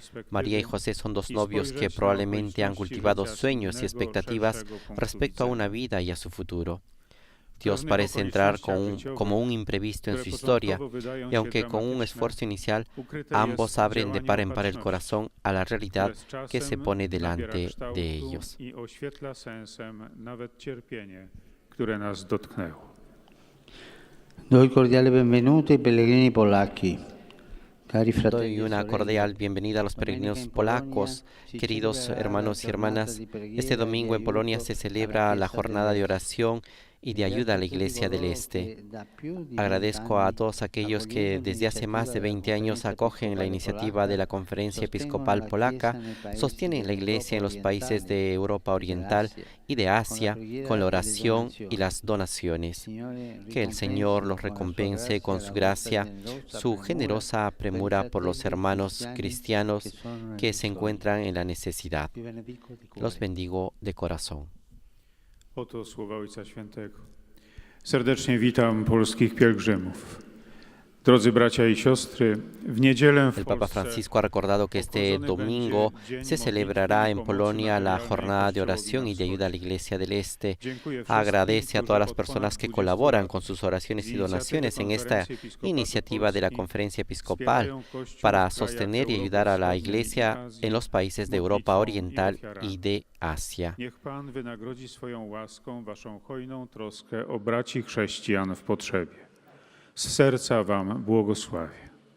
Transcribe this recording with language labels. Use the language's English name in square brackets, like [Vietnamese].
[Spanish] María y José son dos novios que probablemente han cultivado sueños y expectativas respecto a una vida y a su futuro. Dios parece entrar como un imprevisto en su historia, y aunque con un esfuerzo inicial, ambos abren de par en par el corazón a la realidad que se pone delante de ellos. [Italian] Doy cordiale benvenuto ai pellegrini polacchi. [Spanish] Doy una cordial bienvenida a los peregrinos polacos, queridos hermanos y hermanas. Este domingo en Polonia se celebra la jornada de oración y de ayuda a la Iglesia del Este. Agradezco a todos aquellos que desde hace más de 20 años acogen la iniciativa de la Conferencia Episcopal Polaca, sostienen la Iglesia en los países de Europa Oriental y de Asia con la oración y las donaciones. Que el Señor los recompense con su gracia, su generosa premura por los hermanos cristianos que se encuentran en la necesidad. Los bendigo de corazón. [Polish] Oto słowa Ojca Świętego. Serdecznie witam polskich pielgrzymów. Drodzy bracia y siostry, w niedzielę w [Spanish] El Papa Francisco ha recordado que este domingo se celebrará en Polonia la jornada de oración y de ayuda a la Iglesia del Este. Agradece a todas las personas que colaboran con sus oraciones y donaciones en esta iniciativa de la Conferencia Episcopal para sostener y ayudar a la Iglesia en los países de Europa Oriental y de Asia. [Polish] Niech Pan wynagrodzi swoją łaską waszą hojną troskę o braci chrześcijan w potrzebie. Z serca wam błogosławię.